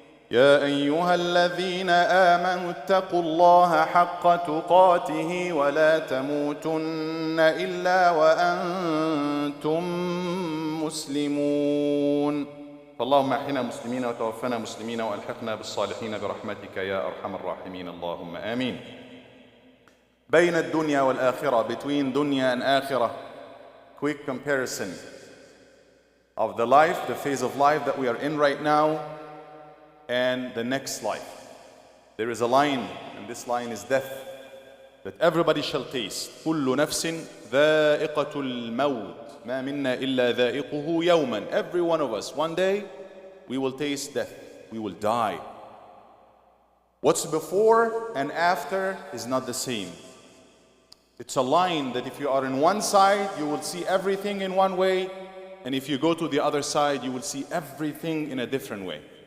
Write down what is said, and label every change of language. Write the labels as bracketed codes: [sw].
[ar] يا أيها الذين آمنوا اتقوا الله حق تقاته ولا تموتن إلا وأنتم مسلمون. فاللهم احينا مسلمين وتوفنا مسلمين والحقنا بالصالحين برحمتك يا أرحم الراحمين، اللهم آمين. بين الدنيا والآخرة, [en] between dunya and akhirah, quick comparison of the life, the phase of life that we are in right now and the next life. There is a line, and this line is death, that everybody shall taste. [ar] كل نفس ذائقة الموت ما منا إلا ذائقه يوما. [en] Every one of us, one day we will taste death, we will die. What's before and after is not the same. It's a line that if you are in one side, you will see everything in one way, and if you go to the other side, you will see everything in a different way.